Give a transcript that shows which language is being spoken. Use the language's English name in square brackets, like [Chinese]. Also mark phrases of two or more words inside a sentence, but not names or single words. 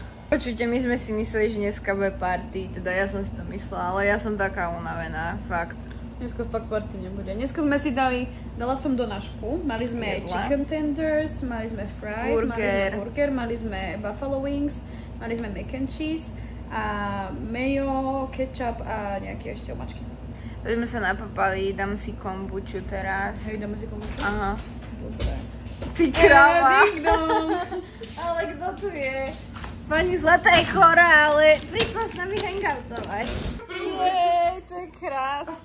[Slovak] Určite my sme si mysleli, že dneska bude party, teda ja som si to myslela, ale ja som taká unavená, fakt. Dneska fakt party nebude. Dneska sme si dala som donášku, mali sme [English] chicken tenders, [Slovak] mali sme fries, mali sme burger, mali sme [English] buffalo wings, [Slovak] mali sme [English] mac and cheese [Slovak] a mayo, ketchup a nejaké ešte omačky. Tak sme sa napapali, dám si kombuču teraz. Hej, dáme si kombuču? Aha. Dobre. Ty kráva! Ale kto tu je? Pani Zlata je chorá, ale prišla s nami hangoutovať. Jej, to je krásne.